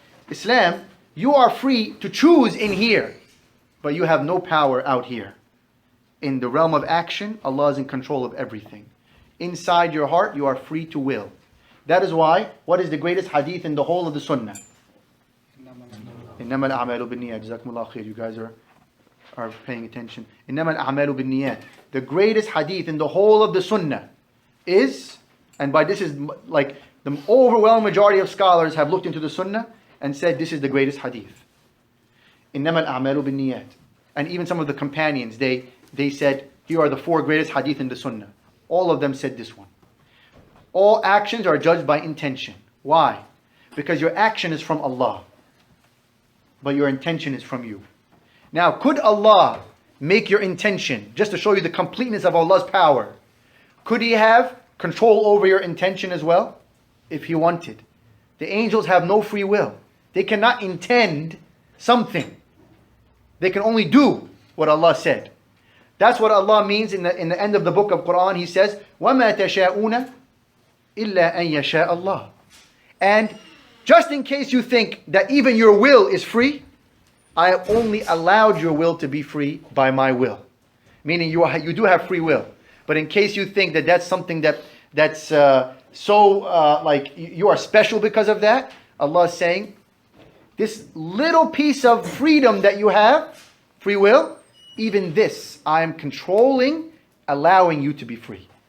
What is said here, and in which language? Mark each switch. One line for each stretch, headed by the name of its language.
English: Islam, you are free to choose in here, but you have no power out here. In the realm of action, Allah is in control of everything. Inside your heart, you are free to will. That is why, what is the greatest hadith in the whole of the Sunnah?
Arabic: إِنَّمَا الْأَعْمَالُ بِالنِّيَّاتِ جَزَاكُمُ اللَّهُ خَيْرًا.
English: You guys are paying attention.
Arabic: إِنَّمَا الْأَعْمَالُ بِالنِّيَّاتِ.
English: The greatest hadith in the whole of the Sunnah is, and by this is like the overwhelming majority of scholars have looked into the Sunnah and said this is the greatest hadith.
Arabic: إِنَّمَا الْأَعْمَالُ بِالنِّيَّاتِ.
English: And even some of the companions, they said, here are the 4 greatest hadith in the Sunnah. All of them said this one. All actions are judged by intention. Why? Because your action is from Allah, but your intention is from you. Now, could Allah make your intention, just to show you the completeness of Allah's power, could He have control over your intention as well? If He wanted. The angels have no free will. They cannot intend something. They can only do what Allah said. That's what Allah means in the end of the book of Quran. He says,
Arabic: وَمَا تَشَاءُونَ إِلَّا أَن يَشَاءَ اللَّهُ.
English: And just in case you think that even your will is free, I have only allowed your will to be free by my will. Meaning you do have free will. But in case you think that that's something that's like you are special because of that, Allah is saying, this little piece of freedom that you have, free will, even this, I am controlling, allowing you to be free.